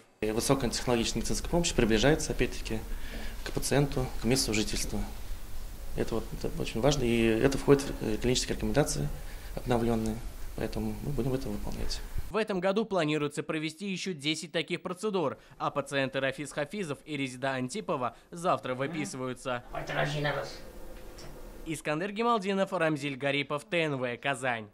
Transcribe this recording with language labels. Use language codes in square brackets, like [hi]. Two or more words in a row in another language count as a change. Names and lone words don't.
[ru] Высокая технологичная медицинская помощь приближается, опять-таки, к пациенту, к месту жительства. Это очень важно, и это входит в клинические рекомендации обновленные, поэтому мы будем это выполнять. В этом году планируется провести еще 10 таких процедур, а пациенты Рафис Хафизов и Резида Антипова завтра выписываются. Искандер Гемалдинов, Рамзиль Гарипов, ТНВ, Казань.